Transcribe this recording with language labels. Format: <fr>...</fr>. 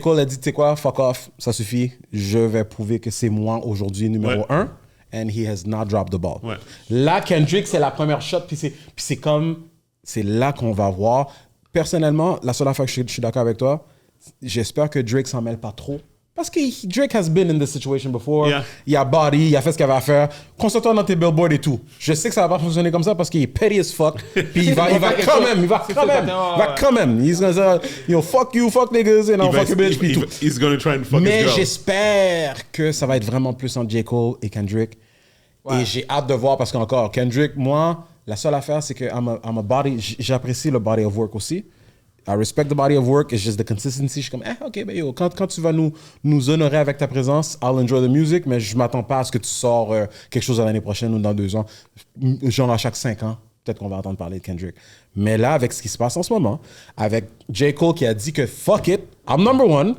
<fr>Cole a dit, tu sais quoi, fuck off, ça suffit, je vais prouver que c'est moi aujourd'hui numéro 1,</fr> <en>and he has not dropped the ball.</en> <fr>Ouais. Là, Kendrick, c'est la première shot, puis c'est là qu'on va voir. Personnellement, la seule affaire que je suis d'accord avec toi, j'espère que Drake s'en mêle pas trop.</fr> <en>Parce que Drake has been in this situation before. Yeah.</en> <fr>Il a body, il a fait ce qu'il avait à faire. Concentre-toi dans tes billboards et tout. Je sais que ça va pas fonctionner comme ça parce qu'il est</fr> <en>petty as fuck.</en> <fr>Puis il va quand même.</fr> <en>He's gonna say, fuck you, fuck niggas, fuck your bitch,</en> <fr>puis tout.</fr> <en>He's gonna try and fuck his</en> <fr>Mais</fr> <en>girl.</en> <fr>j'espère que ça va être vraiment plus entre J. Cole et Kendrick. Ouais. Et j'ai hâte de voir parce qu'encore, Kendrick, moi, la seule affaire, c'est que</fr> <en>I'm a body,</en> <fr>j'apprécie le body of work aussi.</fr> <en>I respect the body of work, it's just the consistency.</en> <fr>Je suis comme, OK, ben yo, quand tu vas nous honorer avec ta présence,</fr> <en>I'll enjoy the music,</en> <fr>mais je m'attends pas à ce que tu sors quelque chose l'année prochaine ou dans 2 ans. Genre à chaque 5 ans, peut-être qu'on va entendre parler de Kendrick. Mais là, avec ce qui se passe en ce moment, avec J.</fr> <en>Cole</en> <fr>qui a dit que</fr> <en>fuck it, I'm number 1.</en>